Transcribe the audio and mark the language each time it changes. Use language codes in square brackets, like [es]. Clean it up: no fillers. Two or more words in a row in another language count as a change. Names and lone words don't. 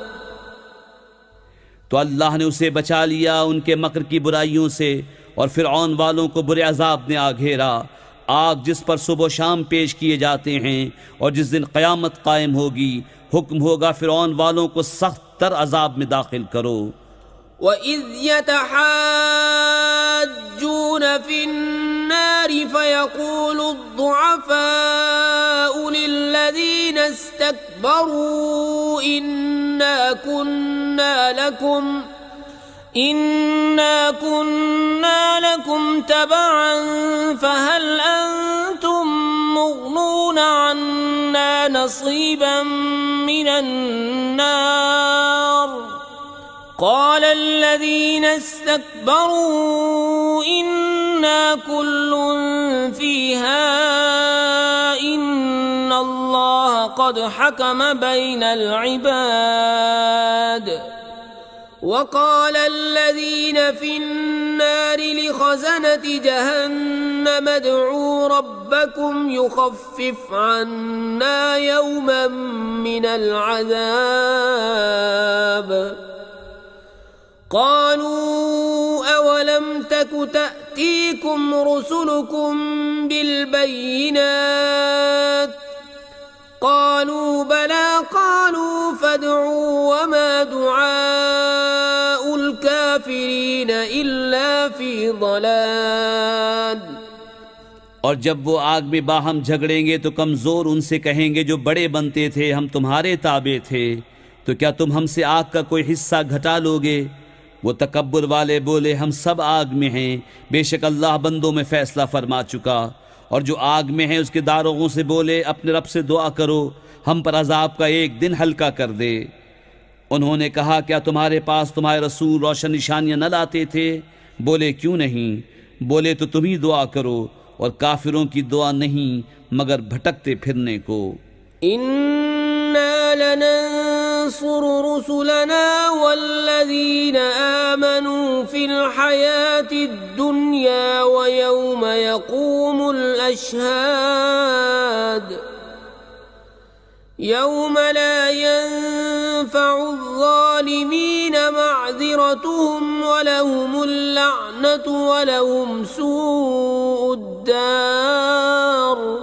[hi] तो अल्लाह ने उसे बचा लिया उनके मकर की बुराइयों से, और फ़िरऔन वालों को बुरे अज़ाब ने आ घेरा, आग जिस पर सुबह शाम पेश किए जाते हैं, और जिस दिन क़यामत कायम होगी, हुक्म होगा फ़िरऔन वालों को सख्त तर अज़ाब में दाखिल करो। [ar] وإذ يتحاجون في النار فيقول الضعفاء للذين استكبروا إنا كنا لكم تبعا فهل أنتم مغنون عنا نصيبا من النار قال الذين استكبروا إنا كل فيها إن الله قد حكم بين العباد. وقال الذين في النار لخزنة جهنم ادعوا ربكم يخفف عنا يوما من العذاب قالوا أولم تك تأتيكم رسلكم بالبينات قالوا بلى قالوا فادعوا وما دعاء الكافرين إلا في ضلال. [hi] और जब वो आग में बाहम झगड़ेंगे तो कमज़ोर उनसे कहेंगे जो बड़े बनते थे, हम तुम्हारे ताबे थे, तो क्या तुम हमसे आग का कोई हिस्सा घटा लोगे? वो तकब्बुर वाले बोले, हम सब आग में हैं, बेशक अल्लाह बंदों में फ़ैसला फरमा चुका। और जो आग में हैं उसके दारोगों से बोले, अपने रब से दुआ करो हम पर अजाब का एक दिन हल्का कर दे। उन्होंने कहा, क्या तुम्हारे पास तुम्हारे रसूल रोशन निशानियाँ न लाते थे? बोले, क्यों नहीं, बोले तो तुम ही दुआ करो और काफिरों की दुआ नहीं मगर भटकते फिरने को। [ar] إنا لننصر رسلنا والذين آمنوا في الحياة الدنيا ويوم يقوم الأشهاد يوم لا ينفع الظالمين معذرتهم ولهم اللعنة ولهم سوء الدار.